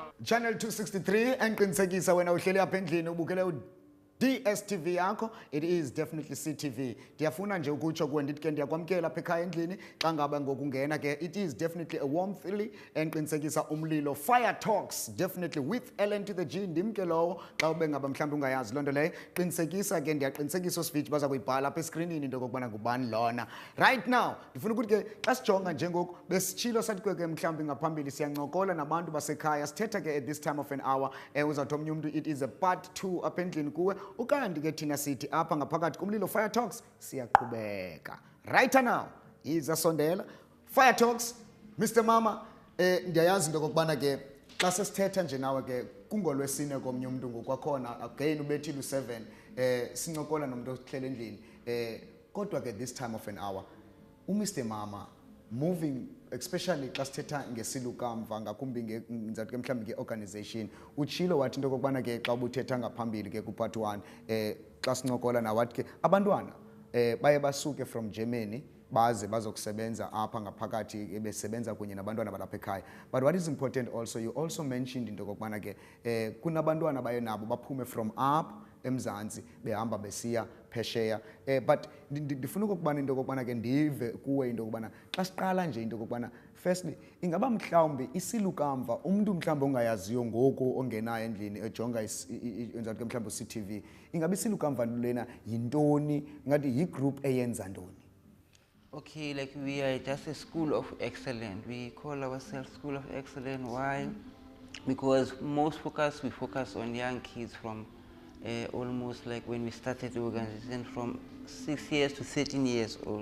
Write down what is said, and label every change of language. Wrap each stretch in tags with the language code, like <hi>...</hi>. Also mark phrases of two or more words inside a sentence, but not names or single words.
<xh>Channel 263 enqinisekisa wena uhleli apha endlini ubukele DSTV yakho.</xh> <en>It is definitely CTV.</en> <xh>Ndiyafuna nje ukutsho kuwe ndithi ke ndiyakwamkela apha ekhaya endlini xa ngaba ngokungena ke.</xh> <en>It is definitely a warm feeling enqinisekisa Umlilo Fire Talks, definitely with LN to the G.</en> <xh>Ndimke lowo xa ube ngaba mhlawumbe ungayazi loo nto leyo. Qinisekisa ke ndiyaqinisekisa ospeech baza kuyibhala apha escreenini into okokubana ngubani lona.</xh> <en>Right now</en> <xh>ndifuna ukuthi ke xa sijonga njengoku besitshilo sathi ke mhlawumbe ngaphambili siyancokola nabantu basekhaya sithetha ke</xh> <en>at this time of an hour</en> <xh>uzawuthi omnye umntu</xh> <en>it is a part 2</en> <xh>apha endlini kuwe. Ukanti ke thina sithi apha ngaphakathi kuMlilo Fire Talks siyaqhubeka.</xh> <en>Right now</en> <xh>iza sondela Fire Talks Mr Mama. Ndiyayazi into kokubana ke xa sesithetha nje nawe ke kungolwesine komnye umuntu ngokwakhona again ubethile u7 sincokola nomuntu ohlele endlini kodwa ke</xh> <en>this time of an hour</en> <xh>Mr Mama</xh> <en>moving especially</en> <xh>xa sithetha ngesilukamva ngakumbi ngizathi ke mhlawumbi ngeorganization utshilo wathi into kokubana ke xa ubuthetha ngaphambili ke kupart 1 xa sincokola nawathi ke abantwana baye basuke</xh> <en>from Germany</en> <xh>baze bazokusebenza apha ngaphakathi besebenza kunye nabantwana balapha ekhaya.</xh> <en>But what is important also, you also mentioned</en> <xh>into kokubana ke kunabantwana baye nabo baphume</xh> <en>from up</en> <xh>eMzantsi behamba besiya phesheya. But ndifuna ukubana into kokubana ke ndive kuwe into kokubana xa siqala nje into kokubana firstly ingaba mhlawumbi isilukamva umuntu mhlawumbi ongayaziyo ngoku ongenayo endlini ejonga enzathi ke mhlawumbi CTV ingaba isilukamva lena yintoni ngathi yi-group eyenza ntoni?</xh> <en>Okay, like we are just a school of excellence. We call ourselves School of Excellence. Why? Because we focus on young kids from almost like when we started the organization from 6 years to 13 years old.</en>